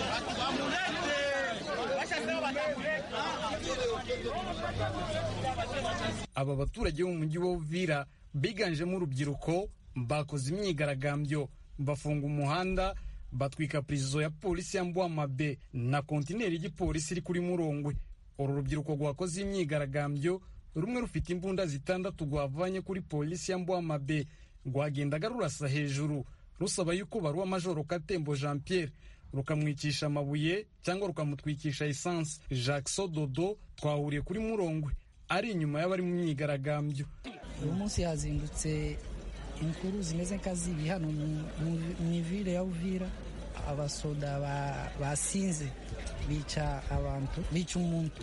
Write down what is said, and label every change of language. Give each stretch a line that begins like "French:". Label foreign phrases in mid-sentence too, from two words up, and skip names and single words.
Kinyarwanda: Aba baturage bo mu mujyi wa Uvira biganjemo urubyiruko bakoze imyigaragambyo, bafunga umuhanda, batwika prison ya polisi ya Mbwamabe na kontineri y'igipolisi iri kuri Murongwe. Uru rubyiruko rwakoze imyigaragambyo rumwe rufite imbunda zitandatu rwavanye kuri polisi ya Mbwamabe rwagendaga rurasa hejuru rusaba yuko baruwa Majoro Katembo Jean Pierre rukamwikisha amabuye cyangwa rukamutwikisha essence. Jacques Sododo twahuriye kuri Murongwe ari inyuma y'abari mu myigaragambyo. Uyu munsi hazindutse inkuru zimeze nkazibi hano mu ville ya Uvira. Abasoda basinze bica abantu, bica umuntu.